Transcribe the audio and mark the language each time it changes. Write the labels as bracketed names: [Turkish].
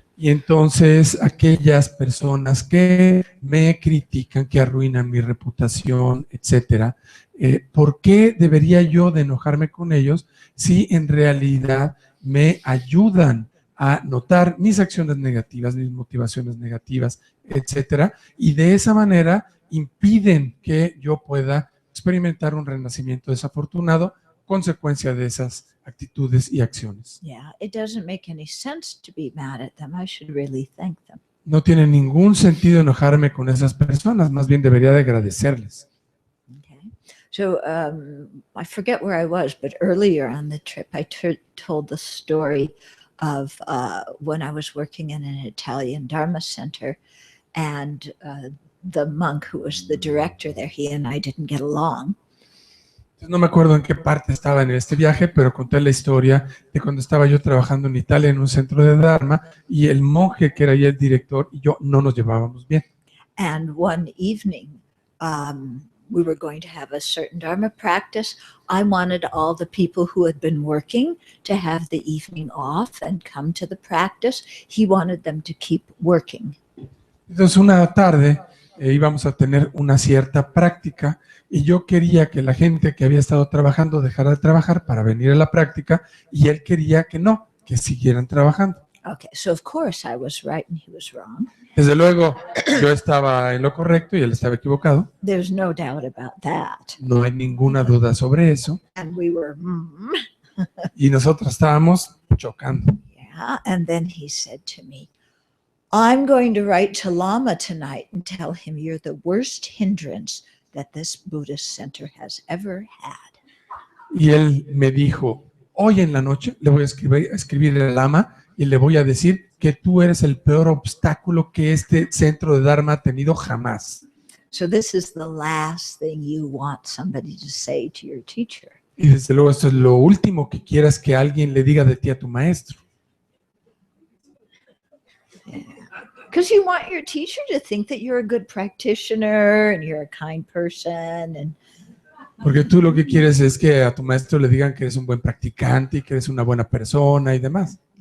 [Spanish] Y entonces aquellas personas que me critican, que arruinan mi reputación, etcétera, ¿por qué debería yo de enojarme con ellos si en realidad me ayudan a notar mis acciones negativas, mis motivaciones negativas, etcétera? Y de esa manera impiden que yo pueda experimentar un renacimiento desafortunado, consecuencia de esas actitudes y acciones. [English] Yeah, it doesn't make any sense to be mad at them. I should really thank them. [Spanish] No tiene ningún sentido enojarme con esas personas, más bien debería de agradecerles. [English] Okay. So I forget where I was, but earlier on the trip, I told the story of when I was working in an Italian Dharma center, and the monk who was the director there, he and I didn't get along. [Spanish] No me acuerdo en qué parte estaba en este viaje, pero conté la historia de cuando estaba yo trabajando en Italia en un centro de Dharma y el monje que era ya el director y yo no nos llevábamos bien. [English] And one evening, we were going to have a certain Dharma practice. I wanted all the people who had been working to have the evening off and come to the practice. He wanted them to keep working. [Spanish] Entonces una tarde íbamos a tener una cierta práctica y yo quería que la gente que había estado trabajando dejara de trabajar para venir a la práctica y él quería que no, que siguieran trabajando. [English] Okay, so of course I was right and he was wrong. [Spanish] Desde luego, yo estaba en lo correcto y él estaba equivocado. [English] There's no doubt about that. [Spanish] No hay ninguna duda sobre eso. [English] And we were, [Spanish] Y nosotros estábamos chocando. [English] yeah. And then he said to me, I'm going to write to Lama tonight and tell him you're the worst hindrance that this Buddhist center has ever had. [Spanish] Y él me dijo, hoy en la noche le voy a escribir al Lama y le voy a decir que tú eres el peor obstáculo que este centro de Dharma ha tenido jamás. [English] So this is the last thing you want somebody to say to your teacher. [Spanish] Y desde luego esto es lo último que quieras que alguien le diga de ti a tu maestro. [English] Because you want your teacher to think that you're a good practitioner and you're a kind person. And [Spanish] Porque tú lo que quieres es que a tu maestro le digan que eres un buen practicante y que eres una buena persona y demás.